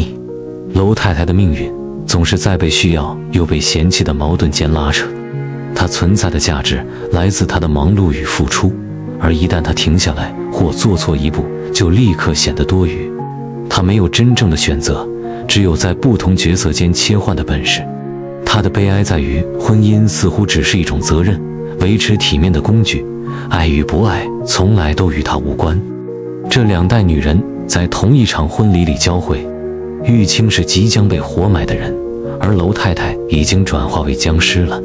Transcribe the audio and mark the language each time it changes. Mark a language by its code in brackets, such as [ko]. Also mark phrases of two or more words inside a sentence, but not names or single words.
[zh] 樓太太的命運總是在被需要又被嫌棄的矛盾間拉扯。她存在的價值來自她的忙碌與付出，而一旦她停下來或做錯一步，就立刻顯得多餘。她沒有真正的選擇，只有在不同角色間切換的本事。她的悲哀在於，婚姻似乎只是一種責任，維持體面的工具，愛與不愛從來都與她無關。這兩代女人在同一場婚禮裡交匯，玉清是即將被活埋的人，而樓太太已經轉化為僵屍了。